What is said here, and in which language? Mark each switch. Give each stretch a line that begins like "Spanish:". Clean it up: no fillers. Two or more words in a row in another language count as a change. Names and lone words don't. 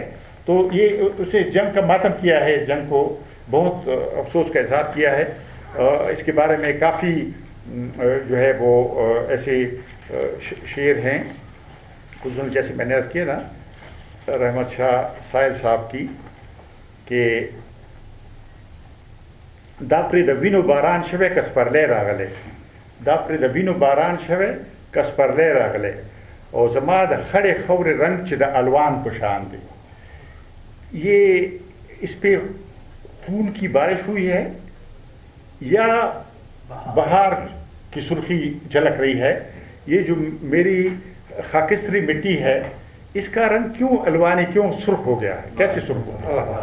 Urdu: تو یہ اس نے جنگ کا ماتم کیا ہے, اس جنگ کو بہت افسوس کا اظہار کیا ہے. اس کے بارے میں کافی جو ہے وہ ایسے شعر ہیں, خصوصاً جیسے میں نے عرض کیا نا رحمت شاہ سائل صاحب کی, کہ
Pashto: داپری د وینو باران شوه کس پرلی راغلی داپری د وینو باران شوه کس پرلی راغلی او زما د خړې خورې رنگ چې د الوان په شان دی.
Urdu: یہ اس پہ پھول کی بارش ہوئی ہے یا بہار کی سرخی جھلک رہی ہے. یہ جو میری خاکستری مٹی ہے اس کا رنگ کیوں الوانی کیوں سرخ ہو گیا ہے, کیسے سرخ ہوا؟